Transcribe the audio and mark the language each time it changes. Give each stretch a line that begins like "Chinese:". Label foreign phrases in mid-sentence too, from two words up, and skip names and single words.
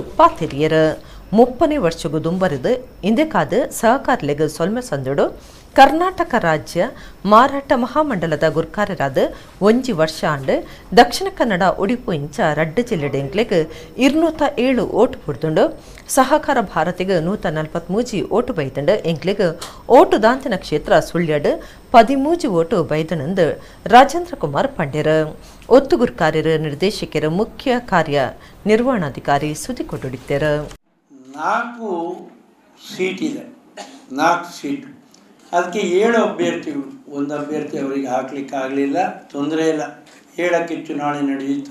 Tulu: ಪಾತಿರಿಯರು 30 ವರ್ಷಗೂ ದುಂಬರಿದು ಇಂದೆಕಾದ ಸಹಕಾರಿಲೆಗ್ ಸೊಲ್ಮೆ ಸಂದಡು ಕರ್ನಾಟಕ ರಾಜ್ಯ ಮಾರಾಟ ಮಹಾಮಂಡಲದ ಗುರುಕಾರ್ಯರಾದ 1 ವರ್ಷ ಆಂಡ್ ದಕ್ಷಿಣ ಕನ್ನಡ ಉಡುಪು ಇಂಚ ರಡ್ಡು ಜಿಲ್ಲೆಡೆ ಎಂಕ್ಲೆಗ್ 207 ಓಟು ಪುಡ್ದುಂಡು ಸಹಕಾರ ಭಾರತಿಗೆ 143 ಓಟು ಬೈದಂಡು ಎಂಕ್ಲೆಗ್ ಓಟು ದಾಂತಿನ ಕ್ಷೇತ್ರ ಸುಳ್ಯಡ್ 13 ಓಟು ಬೈದನಂದು ರಾಜೇಂದ್ರ ಕುಮಾರ್ ಪಂಡ್ಯರ್. ಒತ್ತು ಗುರುಕಾರ್ಯರು ನಿರ್ದೇಶಕರ ಮುಖ್ಯ ಕಾರ್ಯ ನಿರ್ವಹಣಾಧಿಕಾರಿ ಸುದ್ದಿ ಕೊಟ್ಟುಡಿತ್ತರು.
Kannada: 4 ಸೀಟ್ ಇದೆ, 4 ಸೀಟು. ಅದಕ್ಕೆ 7 ಅಭ್ಯರ್ಥಿಗಳು. ಒಂದು ಅಭ್ಯರ್ಥಿ ಅವರಿಗೆ ಹಾಕಲಿಕ್ಕೆ ಆಗಲಿಲ್ಲ, ತೊಂದರೆ ಇಲ್ಲ. 7ಕ್ಕೆ ಚುನಾವಣೆ ನಡೆಯಿತು.